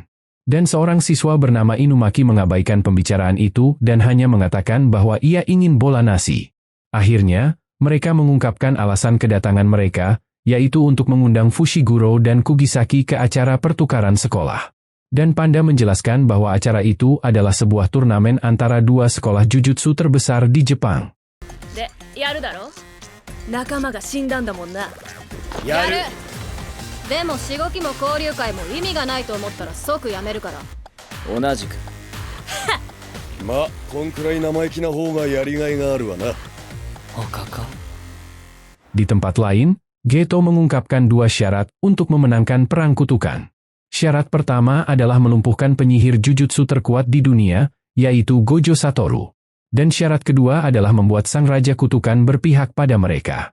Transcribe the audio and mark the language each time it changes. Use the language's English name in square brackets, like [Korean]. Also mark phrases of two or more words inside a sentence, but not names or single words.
[Indonesian] Dan seorang siswa bernama Inumaki mengabaikan pembicaraan itu dan hanya mengatakan bahwa ia ingin bola nasi. Akhirnya, mereka mengungkapkan alasan kedatangan mereka, yaitu untuk mengundang Fushiguro dan Kugisaki ke acara pertukaran sekolah. Dan panda menjelaskan bahwa acara itu adalah sebuah turnamen antara 2 sekolah jujutsu terbesar di Jepang. [Japanese] で、やるだろ？仲間が死んだんだもんな。やる。でもしごきも交流会も意味がないと思ったら即やめるから。同じく。まあ、こんくらい生意気な方がやりがいがあるわな。他か。 [Indonesian] Di tempat lain, Geto mengungkapkan 2 syarat untuk memenangkan perang kutukan. Syarat pertama adalah melumpuhkan penyihir jujutsu terkuat di dunia, yaitu Gojo Satoru. Dan syarat kedua adalah membuat sang raja kutukan berpihak pada mereka.